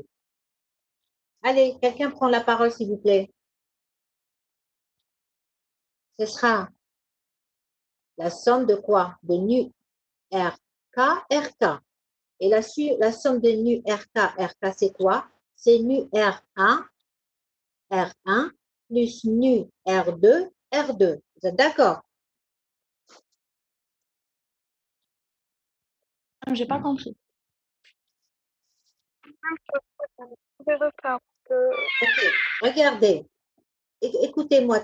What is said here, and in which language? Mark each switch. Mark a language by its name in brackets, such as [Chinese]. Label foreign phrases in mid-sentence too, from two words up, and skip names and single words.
[French] Allez, quelqu'un prend la parole, s'il vous plaît. Ce sera la somme de quoi? De nu RK, RK. Et la somme de nu RK, RK, c'est quoi? C'est nu R1, R1 plus nu R2, R2. Vous êtes d'accord? J'ai pas compris. Vous pouvez refaire. Ok. Regardez. Écoutez-moi.